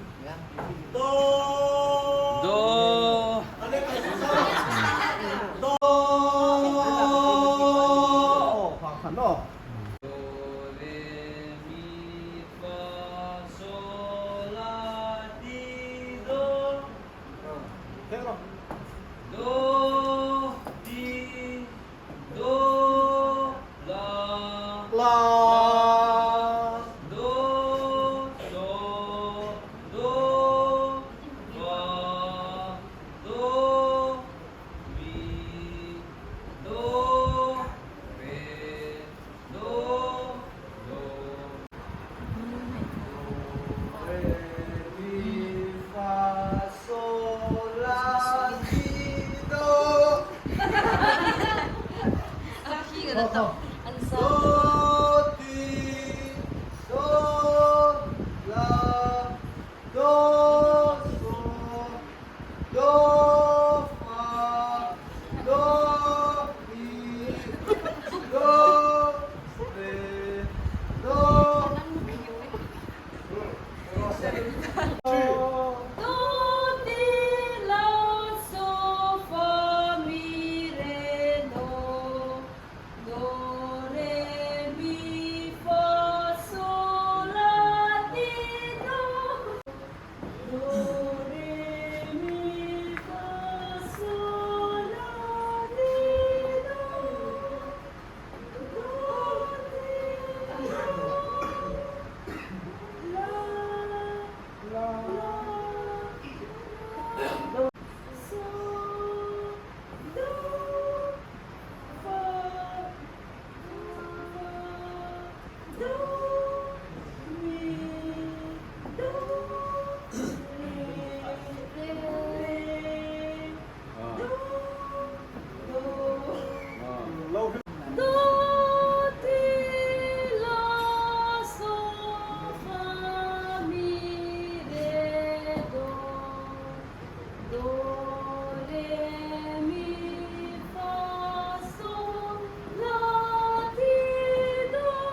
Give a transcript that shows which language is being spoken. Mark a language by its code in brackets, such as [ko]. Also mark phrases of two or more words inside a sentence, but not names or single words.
[th] โด [ko] 도. [th] อันนี้เป็นโดความขันเนาะ [ko] 도, 레, 미, 파, 솔, 라, 티, 도. [th] เท่เนาะ [ko] 도, 티, 도, 라, [th] ลา [ko] 도, 도, 도, 파, 도, 미, 도, 레, 도, 도. [th] เรมีฟาโซลาทีโด [ko] 피가 났다. 안 [th] โด [ko] 써. [th] ทีโดลาโดโซโดฟาโดทีโดเรโด [en] Do, ti, la, so, fa, mi, re, do. Do, re, mi, fa, sol, la, ti, do. Do, re, mi, fa, sol, la, ti, do. Do, ti, la, la, so, do, fa, do, mi, do, re, do, do. [th] เราคือ [en] Do, ti, la, so, fa, mi, re, do. Do, re, mi, fa, sol, la, ti, do.